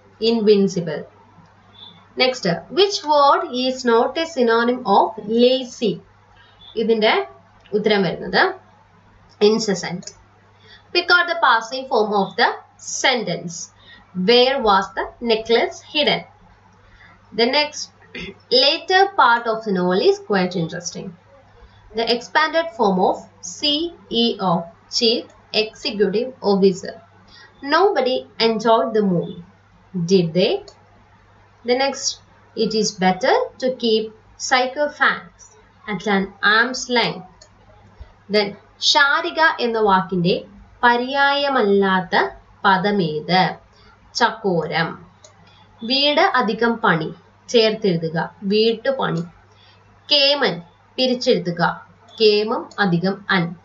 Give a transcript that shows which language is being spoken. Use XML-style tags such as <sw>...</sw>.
<en>Invincible. Next, which word is not a synonym of lazy?</en> <ml>ഇതിന്റെ ഉത്തരം വരുന്നത് incessant.</ml> <en>Pick out the passive form of the sentence. Where was the necklace hidden? The next later part of the novel is quite interesting. The expanded form of CEO, Chief Executive Officer. Nobody enjoyed the movie, did they? The next, it is better to keep sycophants at an arm's length.</en> <ml>Then Sarika എന്ന വാക്കിന്റെ പര്യായമല്ലാത്ത പദമേത്? ചകോരം. വീട് അധികം പണി ചേർത്തെഴുതുക, വീട്ടുപണി. കേമൻ പിരിച്ചെഴുതുക, കേമം അധികം അൻ.</ml>